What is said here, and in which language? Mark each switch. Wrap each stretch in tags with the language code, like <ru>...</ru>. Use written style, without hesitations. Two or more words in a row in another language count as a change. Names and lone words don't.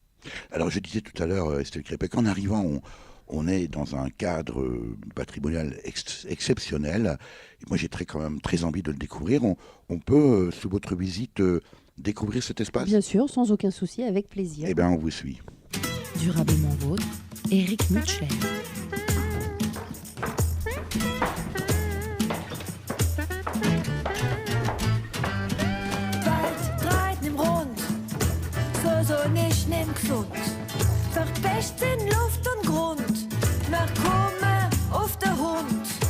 <fr>Alors je disais tout à l'heure, Estelle Crépet, qu'en arrivant, on est dans un cadre patrimonial exceptionnel. Et moi, j'ai quand même très envie de le découvrir. On peut, sous votre visite, découvrir cet espace? Bien sûr, sans aucun souci, avec plaisir. Eh bien, on vous suit. Durablement vôtre, Éric Mutschler.</fr> <de>Wald dreht im Rund, so nicht nimm gesund. Verpest in Luft und Grund, wir kommen auf den Hund.</de>